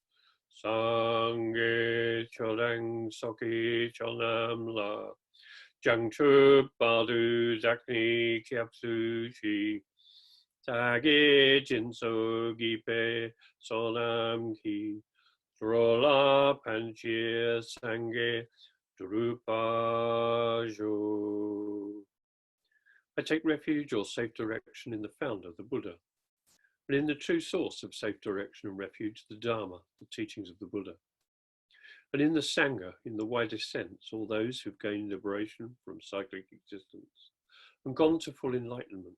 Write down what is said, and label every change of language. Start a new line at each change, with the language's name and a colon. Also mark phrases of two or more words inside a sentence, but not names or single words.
Tibetan: སངས་རྒྱས་ཆོས་དང་ཚོགས་ཀྱི་མཆོག་རྣམས་ལ། བྱང་ཆུབ་བར་དུ་བདག་ནི་སྐྱབས་སུ་མཆི། བདག་གིས་སྦྱིན་སོགས་བགྱིས་པའི་བསོད་ནམས་ཀྱིས། འགྲོ་ལ་ཕན་ཕྱིར་སངས་རྒྱས་འགྲུབ་པར་ཤོག.
English: I take refuge or safe direction in the founder, the Buddha, and in the true source of safe direction and refuge, the Dharma, the teachings of the Buddha. And in the Sangha, in the widest sense, all those who've gained liberation from cyclic existence and gone to full enlightenment.